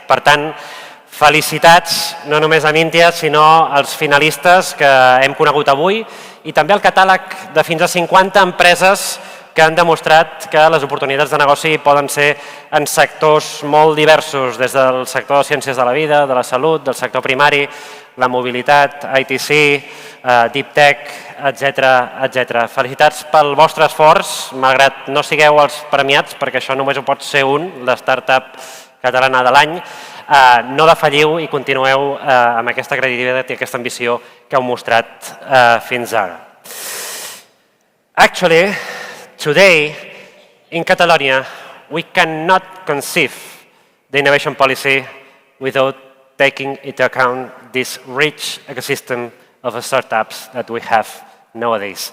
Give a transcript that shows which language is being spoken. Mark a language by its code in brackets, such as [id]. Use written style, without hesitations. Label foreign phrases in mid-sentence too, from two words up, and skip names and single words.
[ca] Per tant, felicitats no només a Miinta, sinó als finalistes que hem conegut avui i també al catàleg de fins a 50 empreses que han demostrat que les oportunitats de negoci poden ser en sectors molt diversos, des del sector de ciències de la vida, de la salut, del sector primari, la mobilitat, ITC, [en] Deep Tech, [ca] etc. Felicitats pel vostre esforç, malgrat no sigueu els premiats, perquè això només ho pot ser un, la startup catalana de l'any. No defalliu i continueu amb aquesta credibilitat i aquesta ambició que heu mostrat fins ara. [en] Actually, today, in Catalonia, we cannot conceive the innovation policy without taking into account this rich ecosystem of startups that we have nowadays.